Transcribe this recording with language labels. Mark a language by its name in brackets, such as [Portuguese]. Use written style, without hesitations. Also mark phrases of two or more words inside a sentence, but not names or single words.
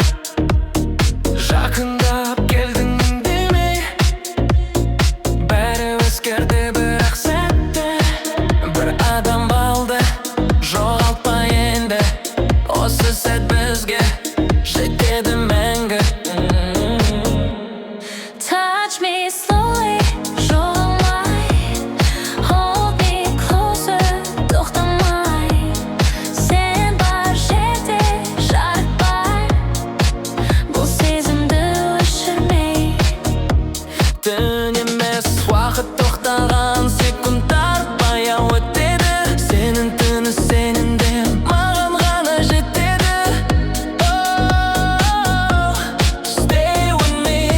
[Kazakh] Жақындап келдің демей, бәрі өзгерді бірақ сәтте. Бір адам қалды, жоғалтпа енді, осы сәт бізге жетеді мәңгі. [English] Touch me slowly, жоғалмай. Hold me closer, [Kazakh] тоқтамай. Сен бар жерде жарық бар, бұл сезімді өшірмей. Түн емес, уақыт тоқтаған секундтар баяу өтеді. Сенің түні сенінде маған ғана жетеді. [English] Oh, stay with me.